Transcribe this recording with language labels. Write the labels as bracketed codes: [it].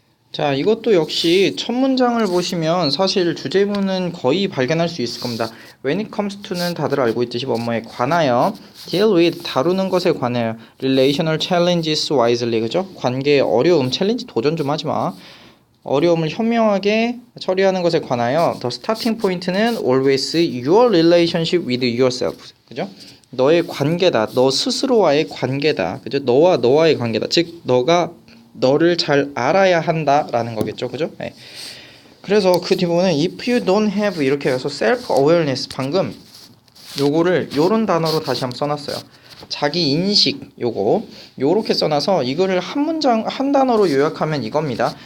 [ko] 자, 이것도 역시 첫 문장을 보시면 사실 주제문은 거의 발견할 수 있을 겁니다. [en] When it comes to는 [ko] 다들 알고 있듯이 뭐뭐에 관하여, [en] deal with [ko] 다루는 것에 관하여, [en] relational challenges wisely 그죠? [ko] 관계의 어려움, 챌린지 도전 좀 하지 마. 어려움을 현명하게 처리하는 것에 관하여 [en] the starting point는 always your relationship with yourself 그죠? [ko] 너의 관계다. 너 스스로와의 관계다. 그죠? 너와의 관계다. 즉 너를 잘 알아야 한다라는 거겠죠. 그죠? 네. 그래서 그 뒷부분은 [en] if you don't have [ko] 이렇게 해서 [en] self awareness [ko] 방금 요거를 요런 단어로 다시 한번 써놨어요. 자기 인식 요렇게 써놔서 이거를 한 단어로 요약하면 이겁니다.